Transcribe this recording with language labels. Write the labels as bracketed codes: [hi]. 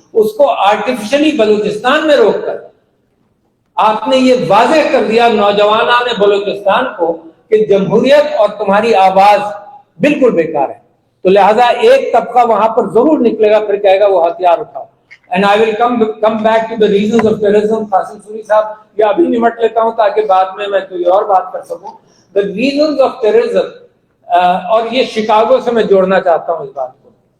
[ur] اس کو آرٹیفیشلی بلوچستان میں روک کر آپ نے یہ واضح کر دیا نوجوانان بلوچستان کو کہ جمہوریت اور تمہاری آواز بالکل بیکار ہے. تو لہذا ایک طبقہ وہاں پر ضرور نکلے گا, پھر کہے گا وہ ہتھیار اٹھاؤ. [en] And I will come back to the reasons of terrorism. [ur] Qasim sorry صاحب, یہ ابھی نمٹ لیتا ہوں تاکہ بعد میں کوئی اور بات کر سکوں. [en] The reasons of terrorism, [ur] اور یہ شکاگو سے میں جوڑنا چاہتا ہوں اس بات کو.